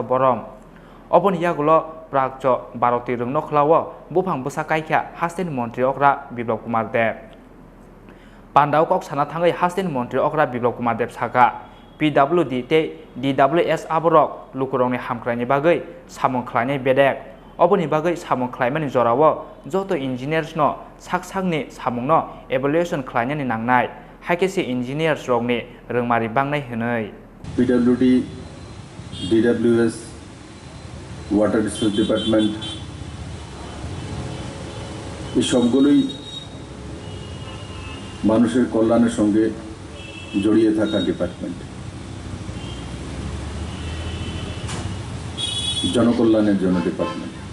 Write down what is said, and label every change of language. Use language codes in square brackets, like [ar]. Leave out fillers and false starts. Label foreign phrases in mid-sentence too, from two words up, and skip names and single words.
[trp] borom oboni yagulo prakcho baroti rungno khlawo Buphang Bwsa Kaikha hasteni montri okra Biplab Kumar Dev Pandao kok sana thangai hasteni montri okra Biplab Kumar Dev saka PWD te DWS aborok lukurongni hamkraini bagai samung khlainai bedek oboni bagai samung khlaimani jorao joto engineers no sak-sakni samungno evaluation khlainani nangnai haikese engineers rokni rungmari bangnai hwnoi [bn] PWD DWS [en] Water Resource Department [bn] এই সবগুলোই মানুষের কল্যাণের সঙ্গে জড়িয়ে থাকা ডিপার্টমেন্ট জনকল্যাণের জন্য ডিপার্টমেন্ট